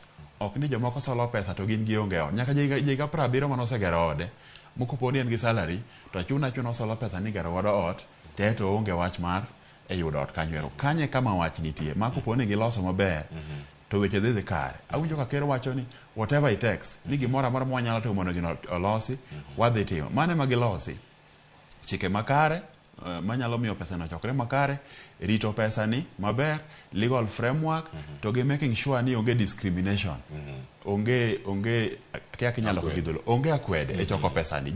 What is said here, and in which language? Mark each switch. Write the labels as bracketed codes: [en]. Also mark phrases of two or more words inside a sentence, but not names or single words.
[luo] Ok ni jomoko solo pesa to gin gionge ot. Nyaka jiga 70 mano osegero ode mokopo ni en gi salary to chuna solo pesa ni gero godo ot te to onge wach mar e yudo ot kanywero. Kanye kama wach nitie makopo ni giloso maber to weche dhi kare. Awinjo ka ker wacho ni [en] whatever it takes [luo] ni gimoro amora mwanyalo timo mondo gino olosi wadhi timo. Mane ma gilosi chike makare manyalo miyo pesa no chokre makare, rito pesa ni maber, [en] legal framework [luo] to gi [en] making sure [luo] ni onge discrimination. Onge kaya kinyalo kidholo, onge akwede e choko pesa ni.